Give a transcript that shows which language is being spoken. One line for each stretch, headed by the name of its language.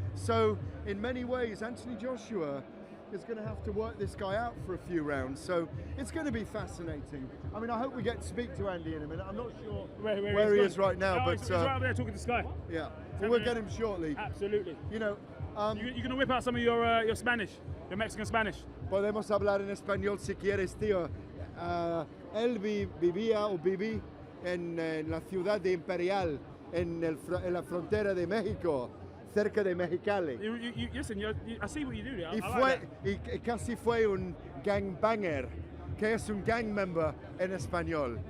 English: So, in many ways, Anthony Joshua is going to have to work this guy out for a few rounds. So, it's going to be fascinating. I mean, I hope we get to speak to Andy in a minute. I'm not sure where he is right now, No, but he's right over there talking to Sky. yeah, well, we'll get him shortly. Absolutely. You know, you're going to whip out some of your Spanish, your Mexican Spanish.
Spanish: Podemos hablar en español si quieres, tío. Él vivía o viví en la ciudad de Imperial, en la frontera de México, cerca de Mexicali.
English: Listen, I see what you do there.
Spanish: Y casi fue un gangbanger, que es un gang member en español.